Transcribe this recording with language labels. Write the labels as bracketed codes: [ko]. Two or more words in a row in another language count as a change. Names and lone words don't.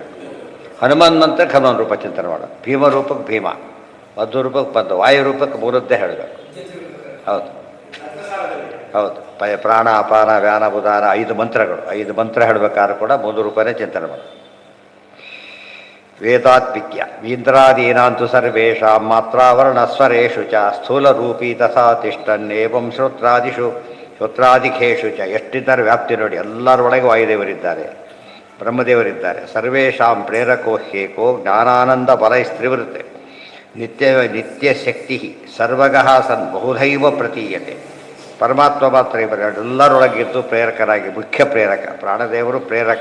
[kn] ಹನುಮಾನ್ ಮಂತ್ರಕ್ಕೆ ಹನುಮಾನ್ ರೂಪ ಚಿಂತನೆ ಮಾಡೋದು. ಭೀಮ ರೂಪಕ್ಕೆ ಭೀಮ, ಮಧ್ಯ ರೂಪಕ್ಕೆ ಮಧ್ಯ, ವಾಯು ರೂಪಕ್ಕೆ ಮೂರದ್ದೇ ಹೇಳಬೇಕು. ಹೌದು ಹೌದು. ಪ್ರಾಣ ಅಪಾನ ವ್ಯಾನ ಉದಾನ 5 ಮಂತ್ರಗಳು. 5 ಮಂತ್ರ ಹೇಳಬೇಕಾದ್ರೂ ಕೂಡ ಮೂಲ ರೂಪನೇ ಚಿಂತನೆ ಮಾಡೋದು. [sa] ವೇದಾತ್ಮಿಕ್ಯ ಇಂದ್ರಾದೀನಾಂತು ಸರ್ವೇಷಾಂ ಮಾತ್ರಾವರ್ಣಸ್ವರೇಷು ಚ ಸ್ಥೂಲರೂಪೀ ತಥಾ ತಿಷ್ಟನ್ನೇವಂ ಶ್ರೋತ್ರಾದಿಖೇಷು ಚ. [kn] ಎಷ್ಟಿದ್ದಾರೆ ವ್ಯಾಪ್ತಿ ನೋಡಿ, ಎಲ್ಲರೊಳಗೆ ವಾಯುದೇವರಿದ್ದಾರೆ, ಬ್ರಹ್ಮದೇವರಿದ್ದಾರೆ. [sa] ಸರ್ವೇಷಾಂ ಪ್ರೇರಕೋ ಹ್ಯೇಕೋ ಜ್ಞಾನಾನಂದ ಬಲೈಸ್ತ್ರಿವೃತ್ತೆ ನಿತ್ಯ ಶಕ್ತಿ ಸರ್ವಗಃ ಸನ್ ಬಹುಧೈವ ಪ್ರತೀಯತೆ. [kn] ಪರಮಾತ್ಮ ಮಾತ್ರ ಎಲ್ಲರೊಳಗಿದ್ದು ಪ್ರೇರಕರಾಗಿ, ಮುಖ್ಯ ಪ್ರೇರಕ ಪ್ರಾಣದೇವರು ಪ್ರೇರಕ.